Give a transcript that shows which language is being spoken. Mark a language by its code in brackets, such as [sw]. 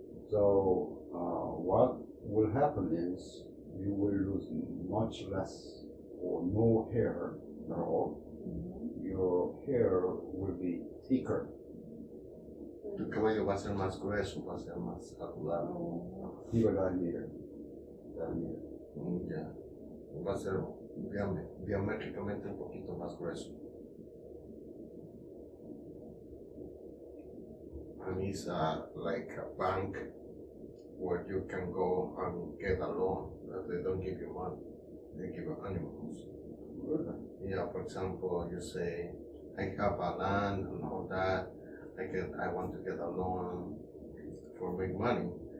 [en] so what will happen is you will lose much less or no hair at all. Your hair will be thicker. [es] Tu cabello va a ser más grueso, va a ser más saludable. [en] Diameter. [es] Ya. Va a ser diamétricamente un poquito más grueso. [en] And it's like a bank where you can go and get a loan. They don't give you money, they give you animals. Yeah, for example, you say, I have a land and all that, I want to get a loan for big money.